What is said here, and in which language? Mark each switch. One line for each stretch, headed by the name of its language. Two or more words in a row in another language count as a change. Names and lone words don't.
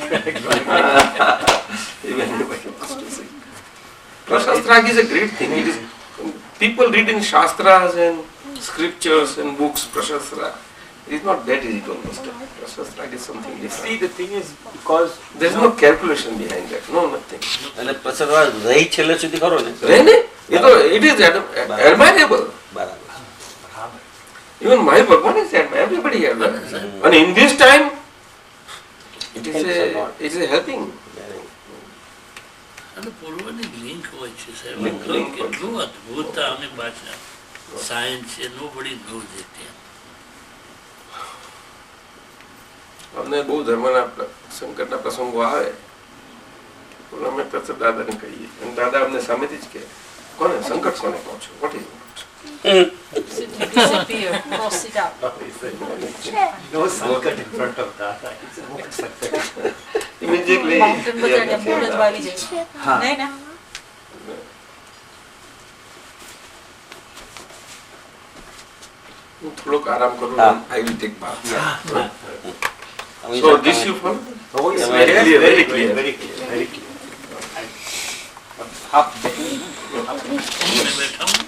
English: Even nobody wants to say. Precious rag is a great thing. It is, people read in Shastras and scriptures and books precious rag. It is not that easy to understand. Precious rag is something See, different. the thing is, because There is no calculation behind that. No, nothing.
Gujarati: અને પછી રહી છેલ્લે સુધી ખરો ને
English: Really? It is admirable.
Gujarati: બરાબર.
English: Even my Bhagwan is admirable. Everybody admires. And in this time, it is a helping.
Gujarati: અને પૂર્વની લિંક હોય છે સાહેબ
English: Link.
Gujarati: કેટલું અદભુત આની ભાષા સાયન્સ છે
English: nobody knows it.
Gujarati: અમને બહુ ધર્મના સંકટના પ્રસંગો આવે પણ અમે તરત દાદાને કહીએ અને દાદા અમને સામેથી જ કહે કોને સંકટ કોને કહો છો
English: what is Disappear. Cross it out. no sankat in front of Dada. It's a more sankat. immediately
Gujarati: Mountain પર ચડ્યા ફૂલ જ વાવી જાય. નહીં ને? હું થોડોક આરામ કરું
English: I will take bath.
Gujarati: અમે
English: So this you follow? Oh, yes, Very clear, very clear. very clear, very clear. Half
Gujarati: બેઠા